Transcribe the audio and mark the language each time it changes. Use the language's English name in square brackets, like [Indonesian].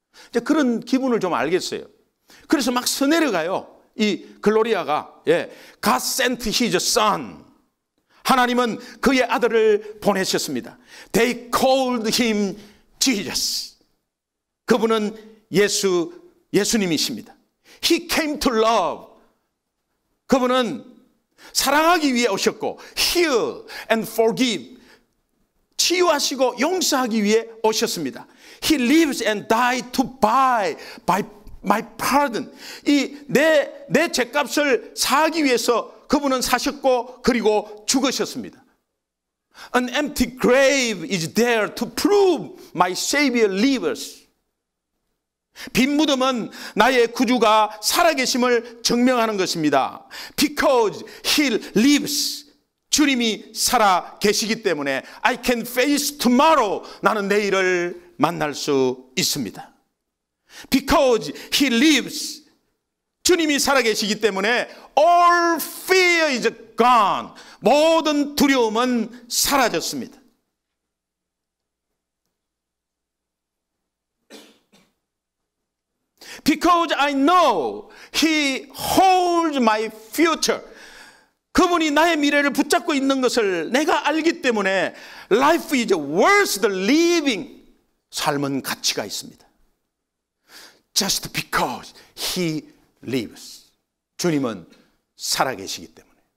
[Korean] 이제 그런 기분을 좀 알겠어요. 그래서 막 서내려가요. 이 글로리아가 [English] God sent his son. [Korean] 하나님은 그의 아들을 보내셨습니다. [English] They called him Jesus. [Korean] 그분은 예수님이십니다. [English] He came to love. [Korean] 그분은 사랑하기 위해 오셨고 [English] heal and forgive. [Korean] 치유하시고 용서하기 위해 오셨습니다. [English] He lives and died to buy my pardon. [Korean] 내 죄값을 사하기 위해서 그분은 사셨고 그리고 죽으셨습니다. [English] An empty grave is there to prove my Savior lives. [Korean] 빈 무덤은 나의 구주가 살아계심을 증명하는 것입니다. [English] Because He lives. [Korean] 주님이 살아계시기 때문에 [English] I can face tomorrow. [Korean] 나는 내일을 만날 수 있습니다. [English] Because He lives. [Korean] 주님이 살아계시기 때문에 [English] all fear is gone. [Korean] 모든 두려움은 사라졌습니다. [English] Because I know He holds my future. [Korean] 그분이 나의 미래를 붙잡고 있는 것을 내가 알기 때문에 [English] life is worth the living. [Korean] 삶은 가치가 있습니다. [English] Just because He lives. [Korean] 주님은 살아계시기 때문에.